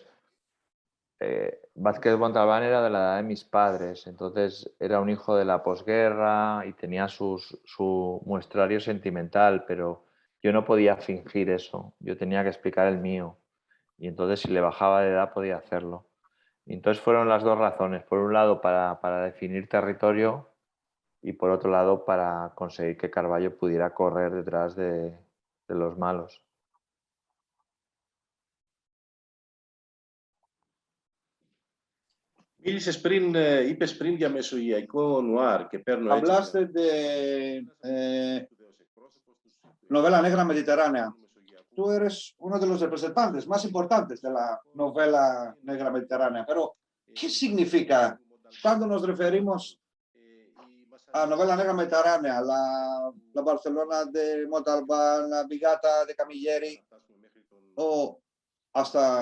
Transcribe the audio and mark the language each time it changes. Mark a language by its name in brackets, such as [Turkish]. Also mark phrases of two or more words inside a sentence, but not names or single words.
[Spanish] Vázquez Montalbán era de la edad de mis padres, entonces era un hijo de la posguerra y tenía su muestrario sentimental, pero yo no podía fingir eso, yo tenía que explicar el mío y entonces si le bajaba de edad podía hacerlo. Y entonces fueron las dos razones, por un lado para definir territorio y por otro lado para conseguir que Carballo pudiera correr detrás de los malos. [Greek] Μίλησες πριν, είπες πριν για μεσογειακό νουάρ και παίρνω έτσι. [Spanish] Hablaste de novela negra mediterránea. Tú eres uno de los representantes más importantes de la novela negra mediterránea, pero ¿qué significa cuando nos referimos a novela negra mediterránea, la Barcelona de Montalbán, la Vigata de Camilleri o hasta